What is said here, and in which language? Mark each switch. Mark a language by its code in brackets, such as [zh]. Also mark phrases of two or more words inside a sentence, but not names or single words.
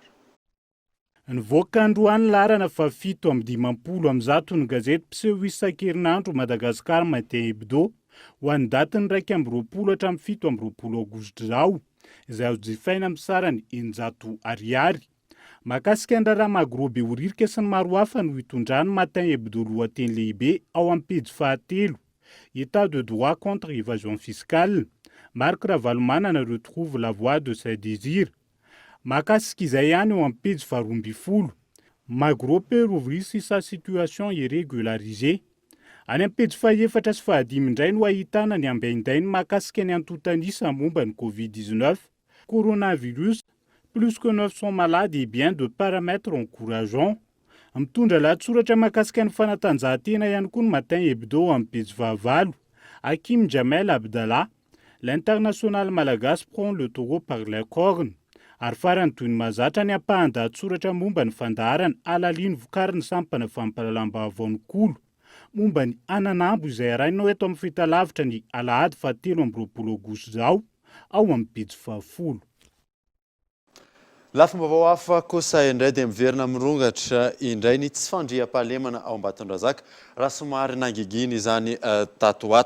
[mg] Nivoaka androany larana fa 7/50 amin'ny zatony gazety mpiseho isan-kerinandro Madagasikara Matin hebdo ho an'ny datiny 2 hatramin'ny 7 aogositra izao izay azo jifaina amin'ny sarany 900 ariary. Mahakasika ny raharaha Magrobe Oririka sy ny maro hafa no hitondrany Matin hebdo lohateny lehibe ao amin'ny pejy 7. [fr] État de droit contre évasion fiscale. Marc Ravalomanana retrouve la voie de ses désirs. [mg] Mahakasika izay ihany eo amin'ny pejy 12. [fr] Magro peut rouvrir si sa situation est régularisée. [mg] Any amin'ny pejy 4 sy 5 indray no ahitana ny ambaindainy mahakasika ny antontanisa momba ny Covid-19. [fr] Coronavirus, plus que 900 malades et bien de paramètres encourageants. [mg] Mitondra lahatsoratra mahakasika ny fanatanjahantena ihany koa ny Matin hebdo amin'ny pejy 20. [fr] Hakim Jamel Abdallah, l'international malagasy prend le taureau par les cornes. [mg] Ary farany toy ny mahazatra ny ampahan-dahatsoratra momba ny fandaharana alaliany vokariny sampana fampahalalam-baovao momba ny ananambo izay arainao eto amin'ny fahitalavitra ny Alahady 7 aogositra izao ao amin'ny pejy 10. Lafim-baovao hafa kosa indray dia miverina mirongatra indray ny tsy fandriam-pahalemana ao Ambatondrazaka raha somary nangiginy izany tatoato.